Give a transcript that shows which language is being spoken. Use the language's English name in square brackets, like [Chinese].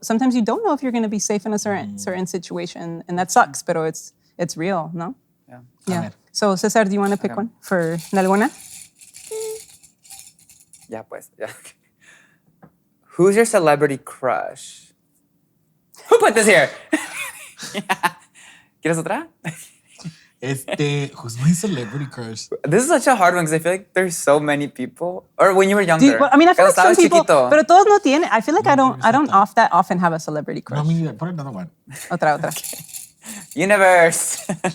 [English] Sometimes you don't know if you're going to be safe in a certain situation. And that sucks, pero it's real, no? Yeah. So, Cesar, do you want to pick one for Nalgona? Yeah, pues. Yeah. Who's your celebrity crush? Who put this here? [Spanish] ¿Quieres otra? [English] Who's my celebrity crush? This is such a hard one because I feel like there's so many people. Or when you were Do younger. you, I mean, I feel like some people, [Spanish] chiquito. pero todos no tienen. [English] I feel like I don't that often have a celebrity crush. No, me neither. Put another one. [Spanish] Otra. [English] Universe.